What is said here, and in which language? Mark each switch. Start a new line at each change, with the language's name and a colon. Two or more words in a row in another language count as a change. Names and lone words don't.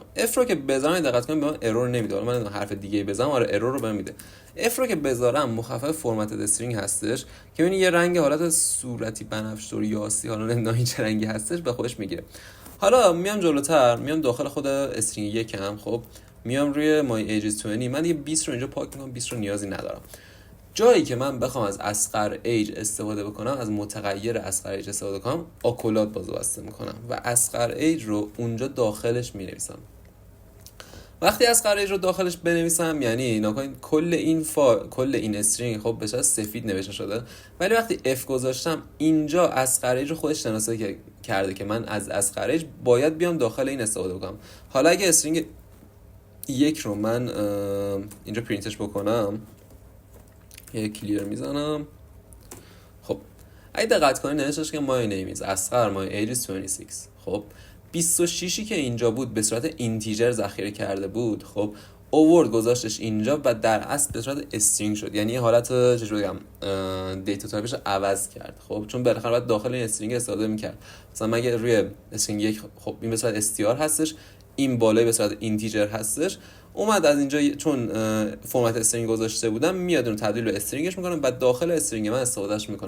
Persian: اف رو که بذارم دقت کنید به من ارور نمیده، من حرف دیگه بزنم آره ارور رو بهم میده. اف رو که بذارم مخفف
English: format string
Persian: هستش که ببینید یه رنگ حالت صورتی بنفش یاسی، حالا نمیدونم چه رنگی هستش به خودش میگیره. حالا میام جلوتر، میام داخل خود استرینگ 1 هم، خب میام روی
English: my ages
Persian: 20، من دیگه 20 رو اینجا پاک میکنم، 20 رو نیازی ندارم. جایی که من بخوام از اصغر ایج استفاده بکنم، از متغیر اصغر ایج استفاده کنم، آکولات بازو بسته میکنم و اصغر ایج رو اونجا داخلش مینویسم. وقتی اصغر ایج رو داخلش بنویسم، یعنی نکنید کل این استرینگ خب به صورت سفید نوشته شده، ولی وقتی اف گذاشتم اینجا اصغر ایج رو خودش شناسایی کرده که من از اصغر ایج باید بیام داخل این استفاده بکنم. حالا اگه استرینگ 1 رو من اینجا پرینتش بکنم، یه کلیر میزنم، خب اگه دقت کنید نوشتش که
English: my name is
Persian: اصغر
English: my age is
Persian: 26. خب 26 که اینجا بود به صورت اینتیجر ذخیره کرده بود، خب اوورد گذاشتش اینجا و در اصل به صورت استرینگ شد، یعنی حالت چجوری بگم
English: data type
Persian: رو عوض کرد. خب چون بالاخره باید داخل این استرینگ استفاده میکرد. مثلا مگه روی استرینگ 1 خب این به صورت str هستش، این بالای به صورت اینتیجر هستش، اومد از اینجا چون
English: format string
Persian: گذاشته بودم میاد اون تبدیل به استرینگش میکنم و داخل استرینگ من استفادهش میکنه.